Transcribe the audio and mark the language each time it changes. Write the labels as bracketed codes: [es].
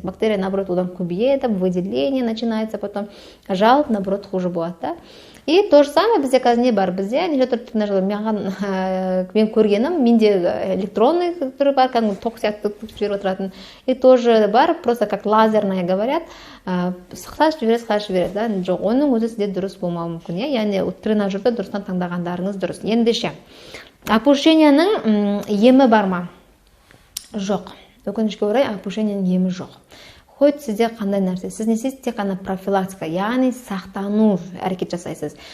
[ru] Бактерия, наоборот, [kk] одан көбейеді, [ru] выделение начинается, потом жалоб, наоборот, хуже [kk] болады, да? [ru] И то же самое [kk] бізде қазір не бар? Бізде неше түрлі тренажерлер, мен көргенім, менде [ru] электронный [kk] түрі бар, кәдімгі ток сияқты жіберіп отыратын. [ru] И тоже бар, просто как лазерная говорят, [kk] сықсаш жібереді, да? Жоқ, оның өзі сізде дұрыс болмауы мүмкін, яғни тренажерді дұрыстан таңдағандарыңыз дұрыс. Ендеше, опушенияның емі бар ма? Жоқ. Өкінішке орай, опушенияның емі жоқ. [ru] Хоть [kk] сізде қандай нәрсе, сіз не істейсіз? Тек қана профилактика, яғни сақтану әрекет жасайсыз.